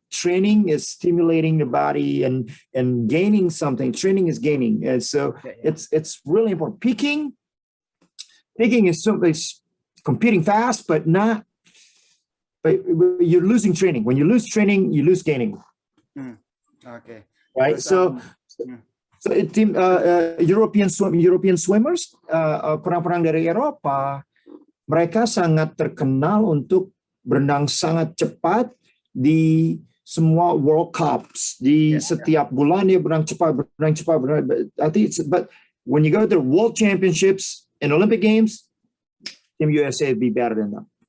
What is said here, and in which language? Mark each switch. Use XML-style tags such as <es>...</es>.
<en>Training is stimulating the body and gaining something. Training is gaining, and so it's really important. Peaking is simply competing fast, but you're losing training. When you lose training, you lose gaining. Okay. Right. So team European swimmers,</en> <id>perang-perang dari Eropa, mereka sangat terkenal untuk berenang sangat cepat di semua World Cups. Di setiap bulan dia berenang cepat.</id> <en>But when you go to the World Championships and Olympic Games, Team USA be better than them.</en>